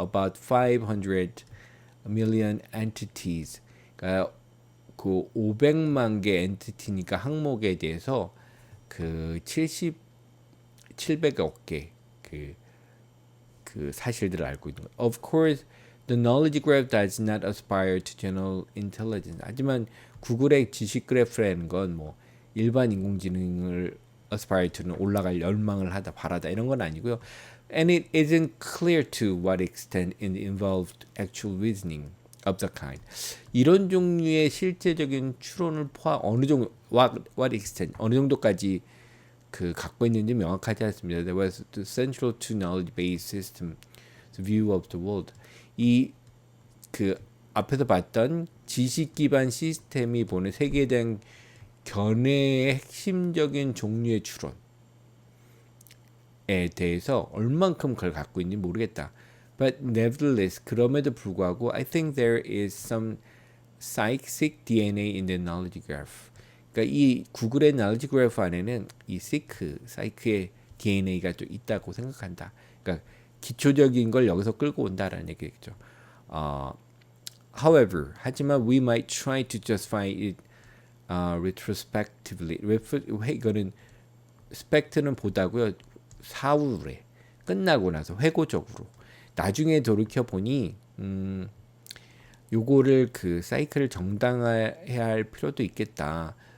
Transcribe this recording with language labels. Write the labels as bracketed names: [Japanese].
[English] About 500 million entities. [Korean] 그러니까 그 500만 개 엔티티니까 항목에 대해서 그 700억 개 그 사실들을 알고 있는 거예요. [English] Of course, the knowledge graph does not aspire to general intelligence. [Korean] 하지만 구글의 지식 그래프라는 건 뭐 일반 인공지능을 [English] aspire to [Korean] 는 올라갈 열망을 하다 바라다 이런 건 아니고요. [English] And it isn't clear to what extent it involved actual reasoning of the kind. [Korean] 이런 종류의 실제적인 추론을 포함 어느 정도 [English] what extent [Korean] 어느 정도까지 그 갖고 있는지 명확하지 않습니다. [English] There was the central to knowledge-based system view of the world. [Korean] 이 그 앞에서 봤던 지식 기반 시스템이 보는 세계에 대한 견해의 핵심적인 종류의 추론에 대해서 얼만큼 그걸 갖고 있는지 모르겠다. [English] But nevertheless, [Korean] 그럼에도 불구하고 [English] I think there is some psychic DNA in the knowledge graph. [Korean] 그러니까 이 구글의 knowledge graph 안에는 이 사이크의 DNA가 또 있다고 생각한다. 그러니까 기초적인 걸 여기서 끌고 온다라는 얘기겠죠. [English] However, [Korean] 하지만 [English] we might try to justify it retrospectively. [Korean] 이거는 spect는 보다고요. 사후에 끝나고 나서 회고적으로 나중에 돌이켜 보니 요거를 그 사이클을 정당화해야 할 필요도 있겠다.